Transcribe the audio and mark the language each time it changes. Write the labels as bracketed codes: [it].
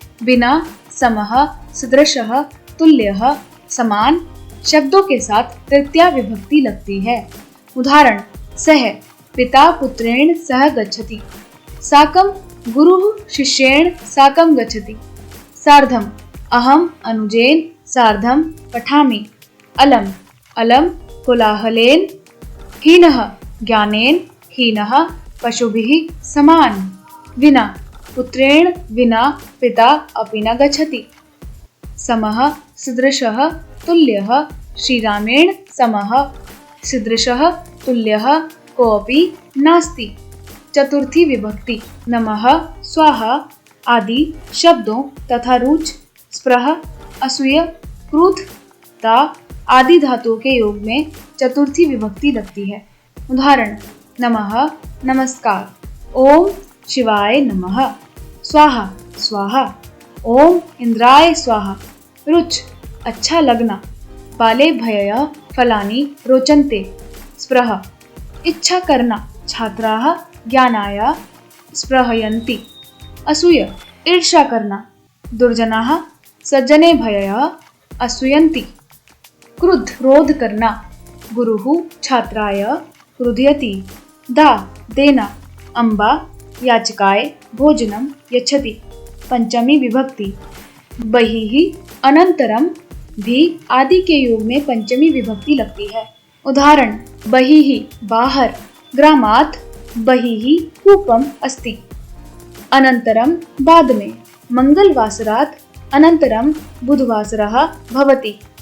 [hi] बिना समः सदृशः तुल्यः समान शब्दों के साथ तृतीया विभक्ति लगती है। [sa] उदाहरण सह पिता पुत्रेण सह गच्छति। साकं गुरुः शिष्येण साकं गच्छति। सार्धम अहम अनुजेन सार्धम पठामि। अलम अलम कोलाहलेन। हीनः ज्ञानेन हीनः पशुभिः समान। विना पुत्रेण विना पिता अपि न गच्छति। समः सदृशः तुल्यः श्रीरामेण समः सदृशः तुल्यः कोऽपि नास्ति। [hi] चतुर्थी विभक्ति नमः स्वाहा आदि शब्दों तथा रुच स्पृह असूय क्रोध ता आदि धातुओं के योग में चतुर्थी विभक्ति लगती है। [sa] उदाहरण नमः नमस्कार। ओम शिवाय नमः। स्वाहा स्वाहा। ओम इंद्राय स्वाहा। रुच [hi] अच्छा लगना। [sa] बाले भयय फलानि रोचन्ते। [hi] स्पृह इच्छा करना। [sa] छात्राः ज्ञानाय स्पृहयन्ति। असूय [hi] ईर्ष्या करना। [sa] दुर्जनाः सज्जने भयय असूयन्ति। क्रुद्ध [hi] क्रोध करना। [sa] गुरुः छात्राय क्रुध्यति। दा [hi] देना। [sa] अम्बा याचकाय भोजनं यच्छति। [hi] पंचमी विभक्ति बहिः अनंतरम भी आदि के योग में पंचमी विभक्ति लगती है। उदाहरण बहिः बाहर। [sa] ग्रामात् बहिः कूपम् अस्ति। अनंतरम [hi] बाद में। [sa] मंगलवासरात् अनंतरम बुधवासरः भवति।